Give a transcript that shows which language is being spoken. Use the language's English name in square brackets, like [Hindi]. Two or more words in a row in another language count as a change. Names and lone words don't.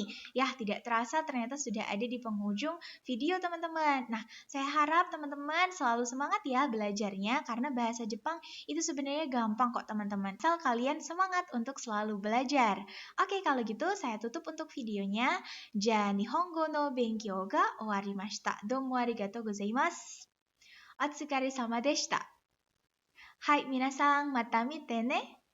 [Indonesian] Ya, tidak terasa ternyata sudah ada di penghujung video teman-teman. Nah, saya harap teman-teman selalu semangat ya belajarnya karena bahasa Jepang itu sebenarnya gampang kok teman-teman. Asal kalian semangat untuk selalu belajar. Oke, kalau gitu saya tutup untuk videonya. [Japanese] じゃ日本語の勉強が終わりました. どうもありがとうございます。お疲れ様でした. はい、皆さん、また見てね.